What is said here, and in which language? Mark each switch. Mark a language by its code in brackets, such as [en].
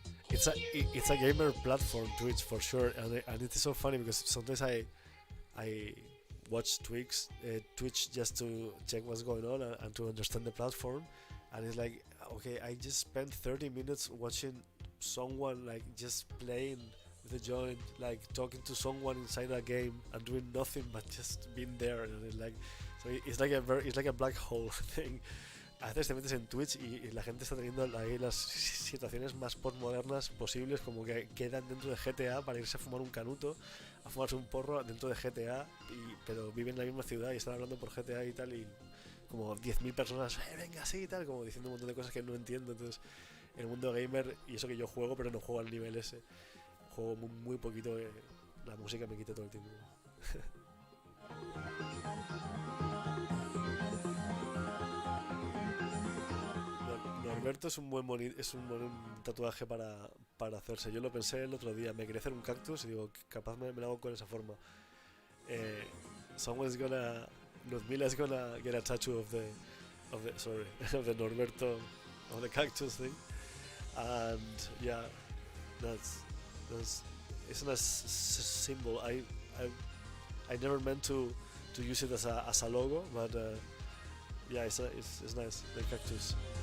[en] It's a gamer platform, Twitch, for sure, and it's so funny because sometimes I watch Twitch just to check what's going on, and to understand the platform, and it's like, okay, I just spent 30 minutes watching someone like just playing with a joint, like talking to someone inside a game and doing nothing but just being there, and it's like, so it's like a black hole thing. [es] A veces te metes en Twitch y la gente está teniendo ahí las situaciones más postmodernas posibles, como que quedan dentro de GTA para irse a fumar un canuto, a fumarse un porro dentro de GTA, pero viven en la misma ciudad y están hablando por GTA y tal, y como 10.000 personas, venga, sí y tal, como diciendo un montón de cosas que no entiendo. Entonces, el mundo gamer, y eso que yo juego, pero no juego al nivel ese, juego muy poquito, la música me quita todo el tiempo. Norberto es un buen tatuaje para hacerse. Yo lo pensé el otro día, me quería hacer un cactus y digo, capaz me lo hago con esa forma. [en] Eh, Someone's gonna, Ludmila is gonna get a tattoo of the sorry, of the Norberto, of the cactus thing, and yeah, that's that's it's a nice symbol. I never meant to use it as a logo, but yeah, it's nice, the cactus.